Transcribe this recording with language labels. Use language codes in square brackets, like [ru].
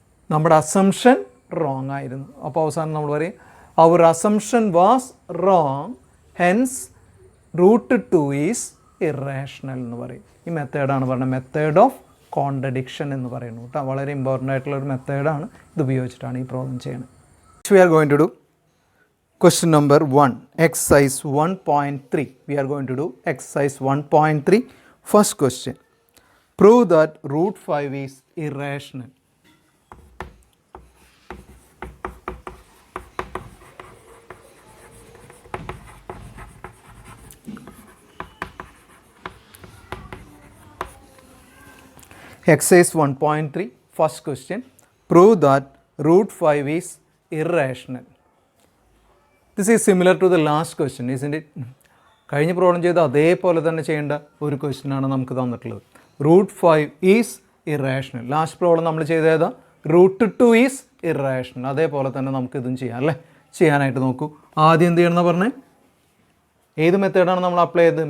[ml] നമ്മുടെ assumption wrong ആയിരുന്നു. അപ്പോൾ അവസാനം നമ്മൾ പറയും [en] അവർ assumption was wrong, hence √2 is irrational [ml] എന്ന് പറയും. ഈ മെത്തേഡാണ് പറയുന്നത് മെത്തേഡ് ഓഫ് കോൺട്രഡിക്ഷൻ എന്ന് പറയുന്നു കേട്ടോ. വളരെ ഇമ്പോർട്ടൻ്റ് ആയിട്ടുള്ള ഒരു മെത്തേഡാണ്. ഇത് ഉപയോഗിച്ചിട്ടാണ് ഈ പ്രോബ്ലം ചെയ്യുന്നത്. [en] We are going to do question number 1, exercise 1.3. We are going to do exercise 1.3. First question, prove that √5 is irrational. Exercise 1.3, first question. Prove that root 5 is irrational. This is similar to the last question, isn't it? [ml] കഴിഞ്ഞ problem ചെയ്ത് അതേപോലെ തന്നെ ചെയ്യേണ്ട ഒരു question ആണ് നമുക്ക് തന്നിട്ടുള്ളത്. [en] Root 5 is irrational. [ml] Last problem നമ്മൾ ചെയ്തേതാ [en] Root 2 is irrational. [ml] അതേപോലെ തന്നെ നമുക്ക് ഇതും ചെയ്യാം അല്ലേ. ചെയ്യാനായിട്ട് നോക്കൂ. ആദ്യം എന്ത് ചെയ്യണമെന്ന് പറഞ്ഞേ, ഏത് മെത്തേഡാണ് നമ്മൾ അപ്ലൈ ചെയ്തത്?